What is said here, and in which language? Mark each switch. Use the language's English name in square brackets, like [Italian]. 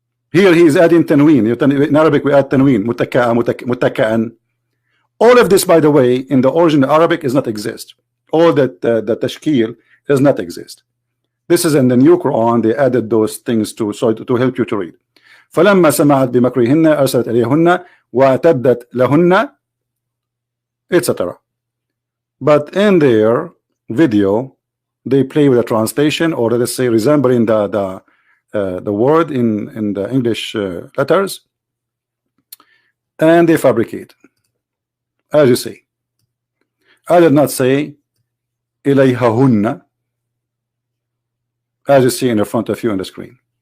[English] Here he is adding tanween. In Arabic we add tanween. متكأ. All of this, by the way, in the original Arabic does not exist. All that the tashkil does not exist. This is in the new Quran. They added those things to help you to read. [Arabic] فلما سمعت بمكرهن أرسلت إليهن واعتدت لهن, etc. [English] But in their video, they play with a translation, or let's say resembling the word in the English letters, and they fabricate. As you see, I did not say إليهن, as you see in the front of you on the screen.